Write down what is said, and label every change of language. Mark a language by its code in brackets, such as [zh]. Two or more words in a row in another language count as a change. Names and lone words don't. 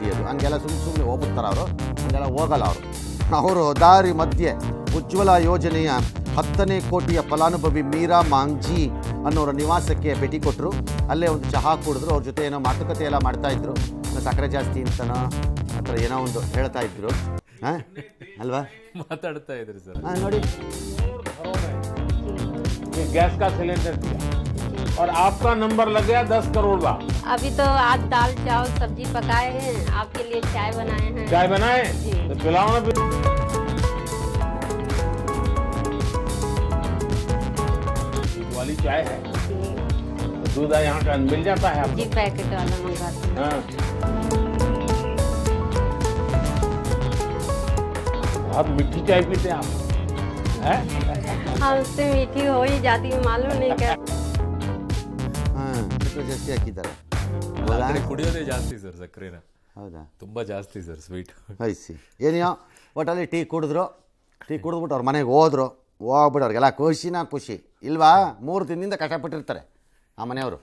[kn] ಅದು ಹಂಗೆಲ್ಲ ಸುಮ್ಮನೆ ಹೋಗ್ಬಿಡ್ತಾರೆ ಅವರು, ಹಂಗೆಲ್ಲ ಹೋಗಲ್ಲ ಅವರು ದಾರಿ ಮಧ್ಯೆ ಉಜ್ವಲ ಯೋಜನೆಯ 10ನೇ ಕೋಟಿಯ ಫಲಾನುಭವಿ ಮೀರಾ ಮಾಂಜಿ ಅನ್ನೋರ ನಿವಾಸಕ್ಕೆ ಭೇಟಿ ಕೊಟ್ಟರು. ಅಲ್ಲೇ ಒಂದು ಚಹಾ ಕುಡಿದ್ರು. ಅವ್ರ ಜೊತೆ ಏನೋ ಮಾತುಕತೆ ಎಲ್ಲ ಮಾಡ್ತಾಯಿದ್ರು. ಸಕ್ಕರೆ ಜಾಸ್ತಿ ಅಂತನೋ ಆ ಥರ ಏನೋ ಒಂದು ಹೇಳ್ತಾ ಇದ್ರು. ಅಲ್ವಾ? ಮಾತಾಡ್ತಾ ಇದ್ರು ಸರ್. ನೋಡಿ, [hi] गैस का सिलेंडर दिया और आपका नंबर लग गया 10 करोड़ का। अभी तो आज दाल चावल सब्जी पकाए हैं, आपके लिए चाय बनाए हैं। चाय बनाए तो पिलाओ ना। दूध वाली चाय है, दूध यहाँ का मिल जाता है आपको? जी, पैकेट वाला मंगाते हैं। हाँ, बहुत मीठी चाय पीते हैं आप हैं? हमसे मीठी हो ही जाती है, मालूम नहीं क्या। [kn] ಜಾಸ್ತಿ ಹಾಕಿದ್ದಾರೆ. ಕುಡಿಯೋದೇ ಜಾಸ್ತಿ ಸರ್ ಸಕ್ಕರೆನ. ಹೌದಾ? ತುಂಬ ಜಾಸ್ತಿ ಸರ್ ಸ್ವೀಟ್. ಐಸಿ ಏನಿಯೋ ಒಟ್ಟಲ್ಲಿ ಟೀ ಕುಡಿದ್ಬಿಟ್ಟು ಅವ್ರ ಮನೆಗೆ ಹೋಗ್ಬಿಟ್ಟು ಅವ್ರಿಗೆಲ್ಲ ಖುಷಿ ಇಲ್ವಾ? 3 ದಿನದಿಂದ ಕಷ್ಟಪಟ್ಟಿರ್ತಾರೆ ಆ ಮನೆಯವರು.